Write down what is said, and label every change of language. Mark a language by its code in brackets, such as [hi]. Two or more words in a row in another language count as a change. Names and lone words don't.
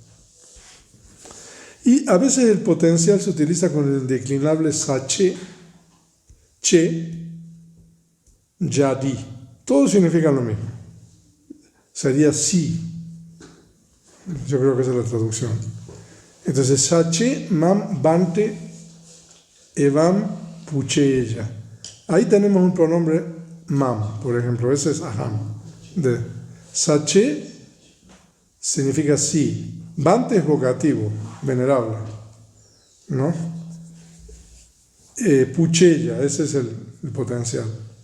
[es] Y a veces el potencial se utiliza con el declinable [pi] sache, che, yadi. [es] Todo significa lo mismo. Sería sí. Yo creo que esa es la traducción. Entonces, [pi] sache, mam, bante, evam, pucheya. [es] Ahí tenemos un pronombre mam, por ejemplo. Ese es aham. De sache significa sí. Bante es vocativo, venerable, ¿no? Pucheya, ese es el potencial.